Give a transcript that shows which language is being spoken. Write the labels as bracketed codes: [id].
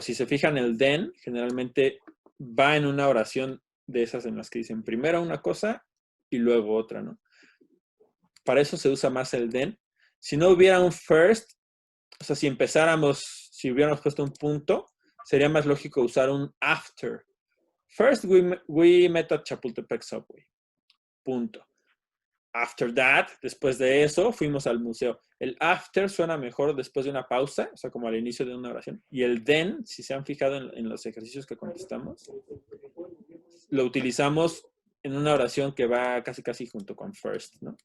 [es] Si se fijan, el then generalmente va en una oración de esas en las que dicen primero una cosa y luego otra, ¿no? Para eso se usa más el then. Si no hubiera un first, o sea, si hubiéramos puesto un punto, sería más lógico usar un after. [en] First, we met at Chapultepec Subway. [es] Punto. [en] After that, [es] después de eso, fuimos al museo. El after suena mejor después de una pausa, o sea, como al inicio de una oración. Y el then, si se han fijado en los ejercicios que contestamos, lo utilizamos en una oración que va casi junto con first, ¿no?